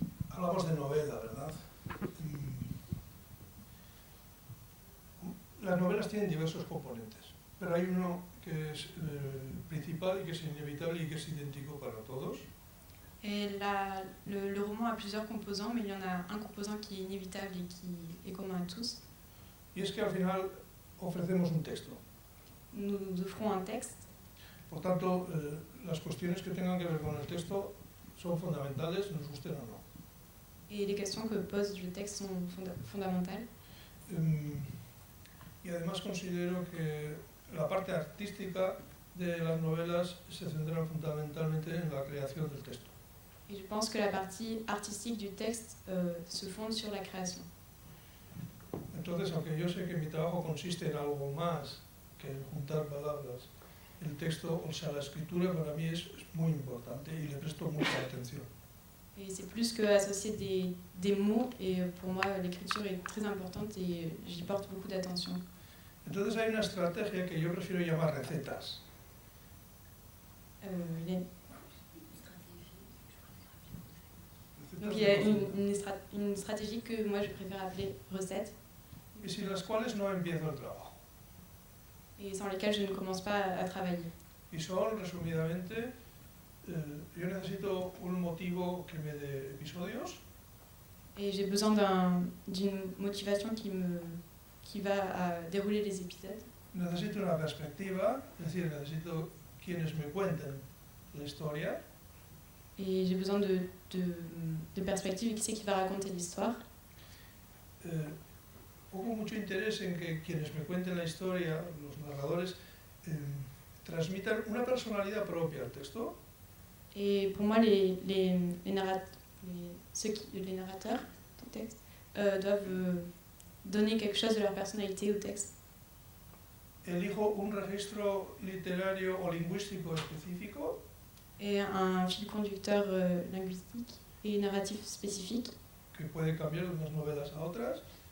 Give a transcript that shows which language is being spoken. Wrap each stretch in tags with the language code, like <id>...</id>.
<es>Hablamos de novela, ¿verdad? Las novelas tienen diversos componentes, pero hay uno que es principal y que es inevitable y que es idéntico para todos.</es> <fr>Le roman a plusieurs composants, mais il y en a un composant qui est inévitable et qui est commun à tous.</fr> <es>Y es que al final ofrecemos un texto.</es> <fr>Nous offrons un texte.</fr> <es>Por tanto, las cuestiones que tengan que ver con el texto son fundamentales, nos gusten o no.</es> <fr>Et les questions que pose le texte sont fondamentales.</fr> <es>Y además considero que la parte artística de las novelas se centra fundamentalmente en la creación del texto.</es> <fr>Et je pense que la partie artistique du texte se fonde sur la création.</fr> <es>Entonces, aunque yo sé que mi trabajo consiste en algo más que en juntar palabras, el texto, o sea, la escritura para mí es muy importante y le presto mucha atención.</es> <fr>Et c'est plus que associer des mots, et pour moi l'écriture est très importante et j'y porte beaucoup d'attention.</fr> <es>Entonces hay una estrategia que yo prefiero llamar recetas.</es> <fr>Donc il y a une stratégie que moi je préfère appeler recette.</fr> <es>Y sin las cuales no empiezo el trabajo.</es> <fr>Et sans lesquelles je ne commence pas à travailler.</fr> <es>Y son, resumidamente, yo necesito un motivo que me dé episodios.</es> <fr>Et j'ai besoin d'une motivation qui va dérouler les épisodes.</fr> <es>Necesito una perspectiva, es decir, necesito quienes me cuenten la historia.</es> <fr>Et j'ai besoin de perspective, qui c'est qui va raconter l'histoire.</fr> <es>Pongo mucho interés en que quienes me cuenten la historia, los narradores, transmitan una personalidad propia al texto.</es> <fr>Et pour moi, les narrateurs du texte doivent donner quelque chose de leur personnalité au texte.</fr> <es>Elijo un registro literario o lingüístico específico.</es> <fr>Et un fil conducteur linguistique et narratif spécifique.</fr> <es>Que puede cambiar de unas novelas a otras.</es>